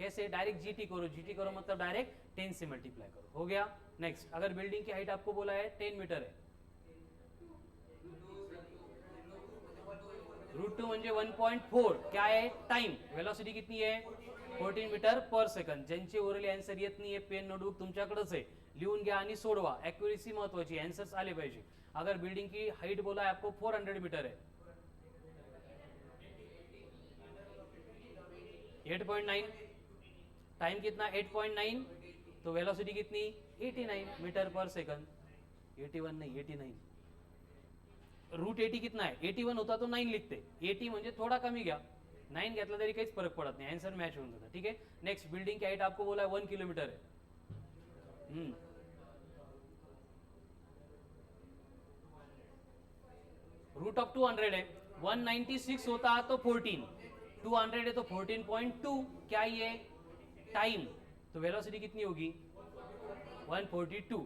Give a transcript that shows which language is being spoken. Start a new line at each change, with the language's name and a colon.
Hindi: कैसे, direct GT करो, GT करो मतलब डायरेक्ट 10 से मल्टीप्लाई करो, हो गया. नेक्स्ट, अगर बिल्डिंग की हाइट आपको बोला है 10 मीटर है, रूट 2
Marathi: म्हणजे
Hindi: 1.4, क्या है टाइम, वेलोसिटी कितनी है 14 मीटर पर सेकंड.
Marathi: ज्यांचे ओरली आन्सर येत नाहीये, पेन नोटबुक तुमच्याकडेच आहे, लिहून घ्या आणि सोडवा. ॲक्युरेसी महत्वाची, आन्सर्स आले पाहिजे.
Hindi: अगर बिल्डिंग की हाइट बोला है आपको 400 मीटर है, 8.9, टाइम कितना 8.9, तो वेलोसिटी कितनी 89 मीटर पर सेकंड. 81 नहीं 89. रूट 80 कितना है, 81 होता तो 9 लिखते,
Marathi: 80 म्हणजे थोडा कमी घ्या, 9 घेतला तरी काहीच फरक पडत नाही, आन्सर मॅच होऊन जाता.
Hindi: ठीक है. नेक्स्ट, बिल्डिंग की हाइट आपको बोला है 1 किलोमीटर है. रूट ऑफ 200 है, 196 होता तो 14, 200 है तो 14.2, क्या ये टाइम, तो वेलोसिटी कितनी होगी 142.